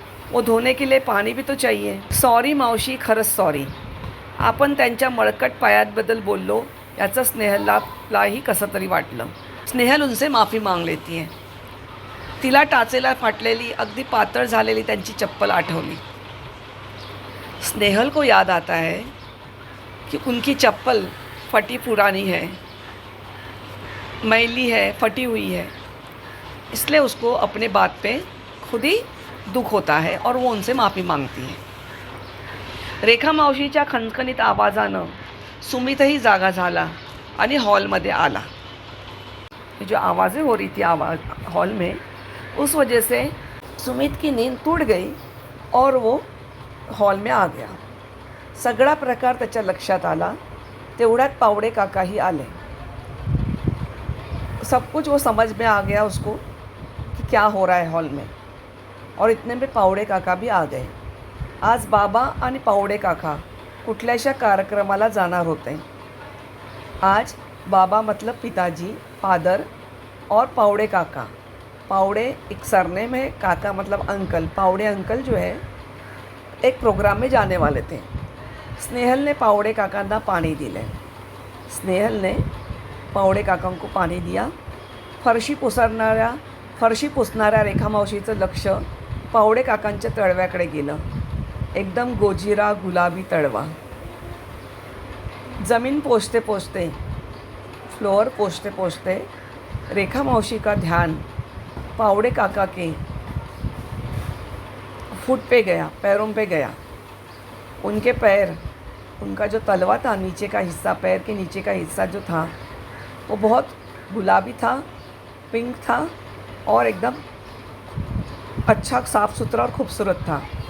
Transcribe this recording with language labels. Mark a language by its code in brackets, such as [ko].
[hi] वो धोने के लिए पाणी भी तो चाहिए. [mr] सॉरी मावशी, खरंच सॉरी. आपण त्यांच्या मळकट पायाबद्दल बोललो याचं स्नेहललाही कसं तरी वाटलं. [hi] स्नेहल उनसे माफ़ी मांग लेती है. [mr] तिला टाचेला फाटलेली अगदी पातळ झालेली त्यांची चप्पल आठवली. [hi] स्नेहल को याद आता है कि उनकी चप्पल फटी पुरानी है, मैली है, फटी हुई है. इसलिए उसको अपने बात पे खुद ही दुख होता है और वो उनसे माफ़ी मांगती है. [mr] रेखा मावशीच्या खणखणीत आवाजानं सुमितही जागा झाला आणि हॉलमध्ये आला. [hi] जो आवाज़ें हो रही थी हॉल में, उस वजह से सुमित की नींद टूट गई और वो हॉल में आ गया. [mr] सगळा प्रकार त्याच्या लक्षात आला. तेवढ्यात पावडे काकाही आले. [hi] सब कुछ वो समझ में आ गया उसको कि क्या हो रहा है हॉल में. और इतने में पावडे काका भी आ गए. [mr] आज बाबा आणि पावडे काका कुठल्याशा कार्यक्रमाला जाणार होते. [hi] आज बाबा मतलब पिताजी, फादर, और पावड़े काका. पावड़े एक सरनेम है, काका मतलब अंकल. पावड़े अंकल जो है एक प्रोग्राम में जाने वाले थे. [mr] स्नेहल ने पावड़े काकांना पाणी दिले. [hi] स्नेहल ने पावड़े काकांको पाणी दिया. [mr] फरशी पुसणाऱ्या रेखा मावशीचं लक्ष पावड़े काकांच्या तळव्याकडे गेलं. एकदम गोजिरा गुलाबी तळवा. [hi] ज़मीन पोछते पोछते, फ्लोर पोछते पोछते रेखा मौसी का ध्यान पावड़े काका के फुट पे गया, पैरों पे गया. उनके पैर, उनका जो तलवा था, नीचे का हिस्सा, पैर के नीचे का हिस्सा जो था वो बहुत गुलाबी था, पिंक था और एकदम अच्छा, साफ़ सुथरा और खूबसूरत था.